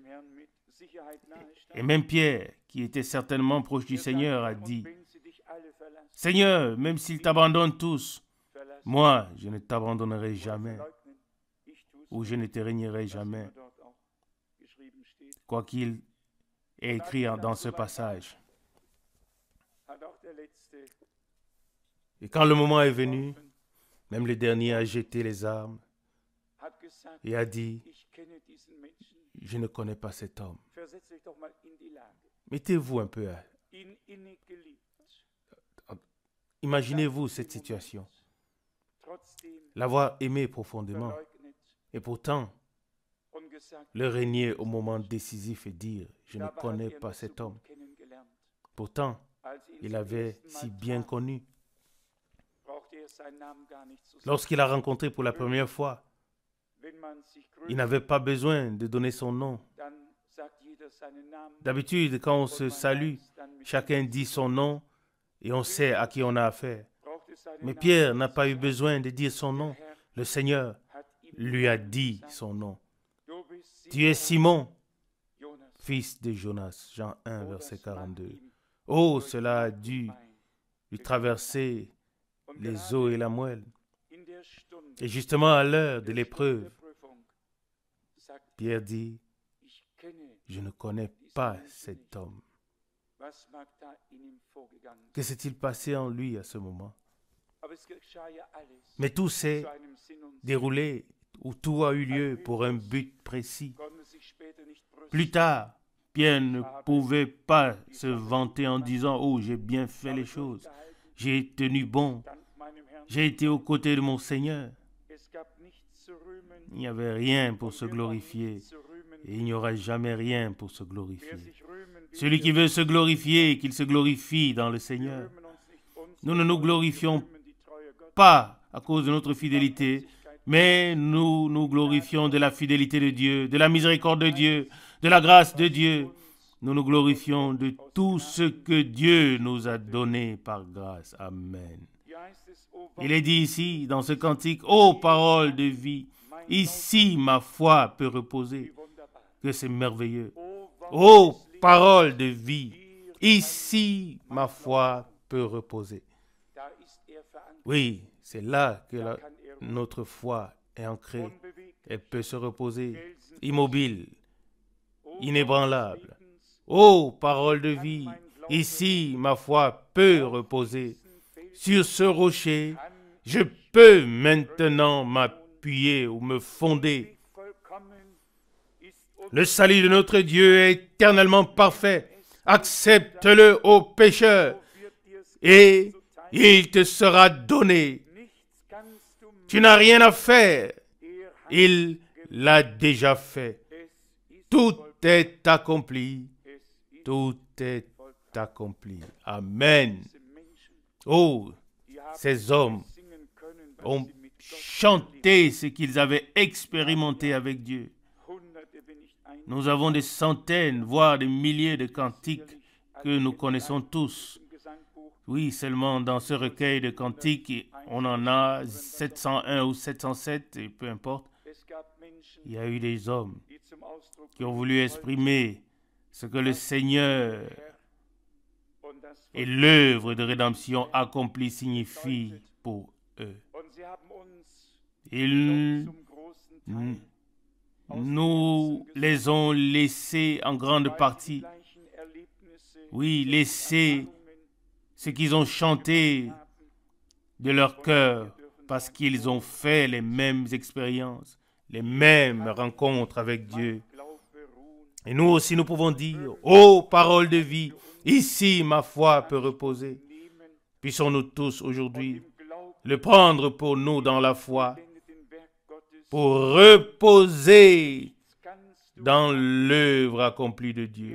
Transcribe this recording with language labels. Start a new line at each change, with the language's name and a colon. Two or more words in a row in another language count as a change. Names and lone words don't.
French: Et même Pierre, qui était certainement proche du Seigneur, a dit « Seigneur, même s'ils t'abandonnent tous, moi, je ne t'abandonnerai jamais, ou je ne te régnerai jamais. » Quoi qu'il ait écrit dans ce passage. Et quand le moment est venu, Même le dernier a jeté les armes
German: hat gesagt,
French: et a dit,
German: ich kenne diesen Menschen.
French: je ne connais pas cet homme.
German: Versetzt euch doch mal in die Lage.
French: Mettez-vous un peu,
German: Ihn innig geliebt.
French: imaginez-vous cette situation.
German: Trotzdem
French: L'avoir aimé profondément.
German: verleugnet
French: Et pourtant,
German: und gesagt,
French: le régner au moment décisif et dire, je ne
German: dabei hat
French: connais
German: er
French: pas
German: noch so
French: cet homme.
German: gut kennengelernt.
French: Pourtant,
German: Als ihn
French: il
German: zum
French: avait
German: ersten
French: si
German: Mal
French: bien
German: traf,
French: connu.
German: brauchte er seinen Namen gar nicht zu sagen.
French: Lorsqu'il l'a rencontré pour la première fois,
German: Wenn man sich
French: il
German: grüßt,
French: n'avait pas besoin de donner son nom.
German: dann sagt jeder seinen Namen.
French: D'habitude, quand on
German: und
French: se
German: man
French: salue,
German: weiß dann mit
French: chacun dit son nom et on sait à qui on a affaire.
German: braucht es seinen
French: Mais
German: Namen
French: Pierre
German: nicht
French: n'a
German: zu
French: pas eu
German: sagen.
French: besoin de dire son
German: Der
French: nom.
German: Herr
French: Le Seigneur
German: hat ihm
French: lui a
German: den Namen
French: dit
German: gesagt.
French: son nom.
German: Du bist
French: Tu es Simon,
German: Jonas.
French: fils de Jonas. Jean 1, Oh, verset
German: das mag
French: 42.
German: ihm
French: Oh,
German: durch
French: cela a
German: Mark und
French: dû
German: Bein
French: lui traverser
German: und
French: les
German: gerade
French: os et la moelle.
German: in der Stunde
French: Et justement à l'heure de
German: der
French: l'épreuve,
German: Stunde der Prüfung sagt
French: Pierre dit,
German: ich kenne
French: je ne connais pas cet homme.
German: was mag da in ihm vorgegangen
French: Que s'est-il passé en lui à ce moment?
German: aber es geschah ja alles
French: Mais tout s'est
German: zu einem Sinn und Zweck.
French: déroulé, ou tout a eu lieu pour un but précis.
German: Konnte sich später nicht brüsten.
French: Plus tard, Pierre ne pouvait pas se vanter en disant, oh, j'ai bien fait les choses, j'ai tenu bon,
German: Dank meinem Herrn.
French: j'ai été aux côtés de mon Seigneur.
German: Es gab nichts zu rühmen.
French: Il n'y avait rien pour se
German: Wir wollen
French: glorifier,
German: nichts zu rühmen.
French: et il n'y aura jamais rien pour se
German: Wer
French: glorifier.
German: sich rühmen will,
French: Celui qui veut se glorifier, qu'il se glorifie dans le
German: wir
French: Seigneur.
German: rühmen uns nicht uns,
French: Nous ne nous
German: sondern wir
French: glorifions
German: rühmen die Treue Gottes.
French: Pas à cause de notre fidélité, mais nous nous glorifions de la fidélité de Dieu, de la miséricorde de Dieu, de la grâce de Dieu. Nous nous glorifions de tout ce que Dieu nous a donné par grâce. Amen.
German: Hier heißt es, O
French: Il est dit ici, dans ce cantique, ô parole de vie, ici ma foi peut reposer.
German: wie wunderbar.
French: Que c'est merveilleux.
German: O
French: Ô parole de vie, ici ma foi peut reposer.
German: da ist verankert,
French: Oui, c'est là que
German: da kann
French: notre foi est ancrée.
German: unbewegt,
French: Elle peut se reposer,
German: Felsen,
French: immobile,
German: O
French: inébranlable.
German: Lebens,
French: Ô parole de vie, ici ma foi peut reposer. Sur ce rocher,
German: kann
French: je peux maintenant m'appuyer ou me fonder.
German: vollkommen ist
French: Le salut de notre Dieu est éternellement parfait. Accepte-le, ô pécheur,
German: wird dir's
French: et
German: zuteil.
French: il te sera donné.
German: Nichts kannst du
French: Tu n'as rien à faire.
German: er hat
French: Il l'a déjà fait.
German: es ist
French: Tout est accompli.
German: es ist
French: Tout est accompli. Amen.
German: diese Menschen,
French: Oh,
German: die haben
French: ces hommes
German: singen können, was
French: ont
German: sie mit Gott
French: chanté ce qu'ils avaient expérimenté avec Dieu.
German: Hunderte, wenn nicht ein
French: Nous avons des centaines, voire des milliers de cantiques que nous connaissons tous.
German: im Gesangbuch
French: Oui, seulement dans ce recueil de cantiques, on en a 701 ou 707, et peu importe.
German: es gab Menschen,
French: Il y a eu des hommes
German: die zum Ausdruck
French: qui ont voulu exprimer ce que le Seigneur
German: und das
French: et l'œuvre de rédemption accomplie signifie pour eux.
German: und sie haben uns
French: Ils
German: zum großen Teil
French: nous les ont laissés en grande
German: die
French: partie,
German: gleichen Erlebnisse,
French: oui, laissés ce qu'ils ont chanté de leur cœur, parce qu'ils ont fait les mêmes expériences, les mêmes rencontres avec Dieu.
German: Glaube ruhen.
French: Et nous aussi, nous pouvons dire, ô parole de vie, ici ma foi peut reposer.
German: Nehmen
French: Puissons-nous tous aujourd'hui
German: im Glauben
French: le prendre pour nous dans la foi,
German: wendet den Werk Gottes,
French: pour reposer
German: kannst du,
French: dans l'œuvre accomplie de Dieu.